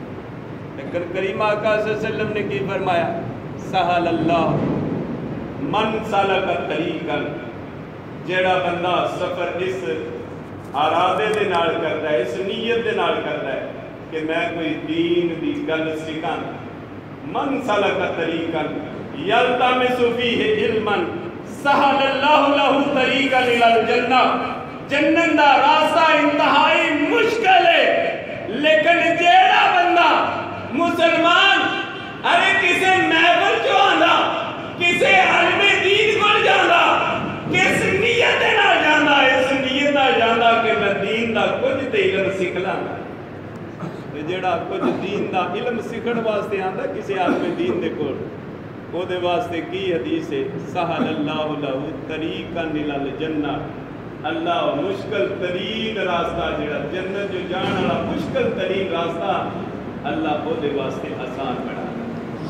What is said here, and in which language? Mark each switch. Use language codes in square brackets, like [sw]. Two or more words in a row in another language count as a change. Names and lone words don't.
[pa] لیکن کریم آقا [ar] صلی اللہ علیہ وسلم [pa] نے کی فرمایا، [ar] سہل اللہ من سلک طریقا، [pa] جیڑا بندہ سفر اس ارادے دے نال کرتا ہے، اس نیت دے نال کرتا ہے کہ میں کوئی دین دی گل سکھاں، [ar] من سلک طریقا یلتمس فیہ علما سہل اللہ لہ طریقا الی الجنہ۔ [pa] جنت دا راستہ انتہائی مشکل ہے، لیکن جیڑا بندہ مسلمان ارے کسے محفل چو آندا، کسے علم دین کو جاندا، کس نیت نال جاندا، اس نیت نال جاندا کہ میں دین دا کچھ تے علم سکھ لاں۔ جیڑا کچھ دین دا علم سکھن واسطے آندا کسے عالم دین دے کول، او دے واسطے کی حدیث ہے، [ar] سہل اللہ لہ طریقا الی الجنہ، [pa] اللہ مشکل ترین راستہ جیڑا جنت جو جان والا مشکل ترین راستہ اللہ او دے واسطے آسان بنا دے،